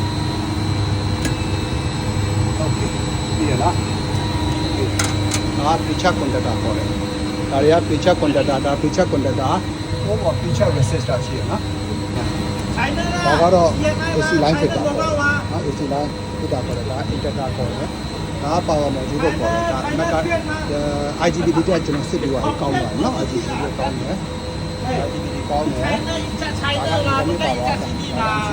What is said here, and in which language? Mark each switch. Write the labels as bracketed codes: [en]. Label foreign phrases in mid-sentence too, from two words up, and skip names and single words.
[my] โอเคပြီးရနော်ဒါ [en] pre-check contactor [my] ခေါ်တယ်ဒါတွေက pre-check contactor ဒါ [en] pre-check contactor [my] ဟိုမှာ [en] pre-check resistor [my] ရှိရနော်ဒါကတော့ [en] AC line [my] ဖြစ်တာပေါ့နော် [en] AC line [my] ဖြစ်တာခေါ်တယ်ဒါ indicator ခေါ်တယ်ဒါ [en] power module [my] ကိုခေါ်တယ်ဒါအမက IGBT တက်ကျွန်တော်စစ်ပြီးတော့ကောင်းပါတယ်နော် IGBT ကိုကောင်းတယ်IGBT ကောင်းတယ်ဒါကဒီပါပါဒီက